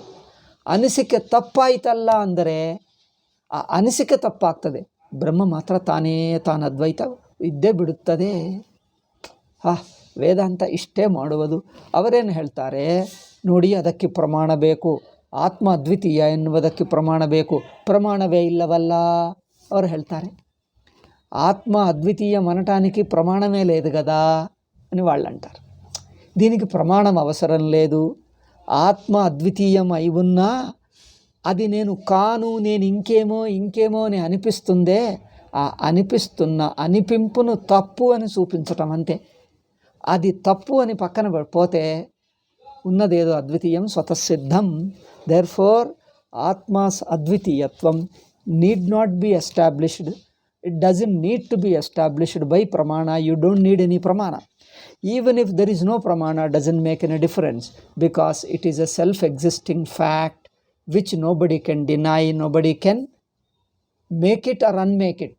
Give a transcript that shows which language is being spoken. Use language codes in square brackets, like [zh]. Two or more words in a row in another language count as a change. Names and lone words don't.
[kn] ಅನಿಸಿಕೆ ತಪ್ಪಾಯ್ತಲ್ಲ ಅಂದರೆ ಆ ಅನಿಸಿಕೆ ತಪ್ಪಾಗ್ತದೆ, ಬ್ರಹ್ಮ ಮಾತ್ರ ತಾನು ಅದ್ವೈತ ಇದ್ದೇ ಬಿಡುತ್ತದೆ. ವೇದಾಂತ ಇಷ್ಟೇ ಮಾಡುವುದು. ಅವರೇನು ಹೇಳ್ತಾರೆ ನೋಡಿ, ಅದಕ್ಕೆ ಪ್ರಮಾಣ ಬೇಕು, ಆತ್ಮ ಅದ್ವಿತೀಯ ಎನ್ನುವುದಕ್ಕೆ ಪ್ರಮಾಣ ಬೇಕು. ಪ್ರಮಾಣಮೇ ಇಲ್ಲವಲ್ಲ ಅವರು ಹೇಳ್ತಾರೆ. [te] ఆత్మ అద్వితీయం అనటానికి ప్రమాణమే లేదు కదా అని వాళ్ళు అంటారు. దీనికి ప్రమాణం అవసరం లేదు. ఆత్మ అద్వితీయం అయి ఉన్నా అది నేను కాను, నేను ఇంకేమో అని అనిపిస్తుందే, ఆ అనిపిస్తున్న అనిపింపును తప్పు అని చూపించటం అంతే. అది తప్పు అని పక్కన పోతే ఉన్నదేదో అద్వితీయం స్వతసిద్ధం. [en] therefore Atma's అద్వితీయత్వం need not be established. It doesn't need to be established by pramana. You don't need any pramana. Even if there is no pramana, doesn't make any difference, because it is a self-existing fact which nobody can deny, nobody can make it or unmake it.